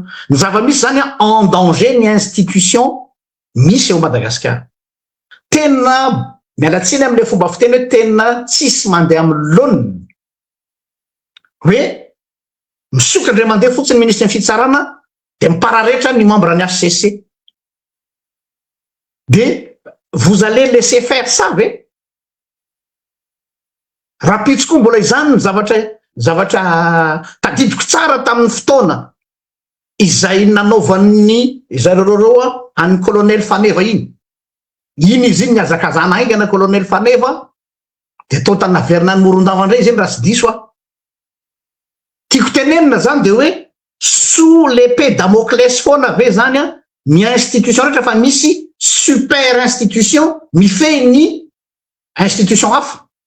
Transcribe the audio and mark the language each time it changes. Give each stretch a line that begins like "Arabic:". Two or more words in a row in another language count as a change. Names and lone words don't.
Malagasy: Ny zava-misy zany
French: en danger
Malagasy: ny institution misy eo Madagasikara. Tena mialatsiny am'le fomba fiteny hoe tena tsisy mandeha amin'ny laoniny, hoe misokatra ndray mandeha fotsiny ministre ny fitsarana de mipararetra ny membre ny HCC.
French: De vous allez laisser faire ça ve?
Malagasy: Rapitsy koa mbola izany ny zavatra zavatra tadidiko tsara tamin'ny fotoana izay nanaovan'ny zareo any colonel Faneva iny izy iny niazakazana aingana colonel Faneva de tao tanaverina ny Morondava-ndray izy iny raha tsy diso tiako tenenina zany de hoe
French: sous l'épée Damoclès
Malagasy: foana ve zany ny institution rehetra fa misy super institution mifehy ny institution hafa